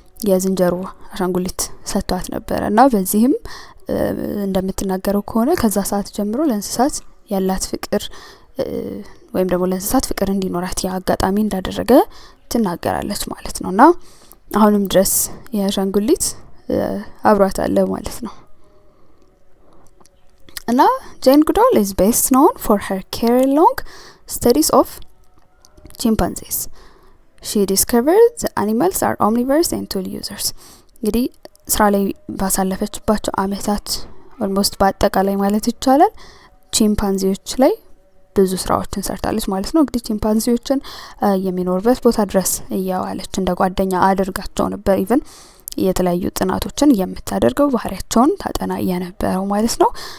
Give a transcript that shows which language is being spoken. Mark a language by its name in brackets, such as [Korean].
[Amharic] የዝንጀሮ አሻንጉሊት ሰጥቷት ነበር እና በዚህም እንደምትናገረው ከሆነ ከዛ ሰዓት ጀምሮ ለእንስሳት ያላት ፍቅር ወይም ደግሞ ለእንስሳት ፍቅር እንዲኖራት ያጋጣሚ እንዳደረገ ትናገራለች ማለት ነውና አሁንም ድረስ የአሻንጉሊት አብሯት አለ ማለት ነው። እና ጄን ጉዳል [English] is best known for her care-long studies of chimpanzees. She discovered the animals are omnivores and tool users. [Amharic] እንግዲህ ስራ ላይ ባሳለፈችባቸው አመታት ኦልሞስት በአጠቃላይ ማለት ይቻላል ቺምፓንዚዎች ላይ ብዙ ስራዎችን ሰርታለች ማለት ነው። እንግዲህ ቺምፓንዚዎችን የሚኖርበት ቦታ ድረስ እያዋለች እንደ ጓደኛ አድርጋቸው ነበር። ኢቭን የተለያዩ ጥናቶችን የምታደርገው ባህሪያቸውን ታጠና የነበረው ማለት ነው።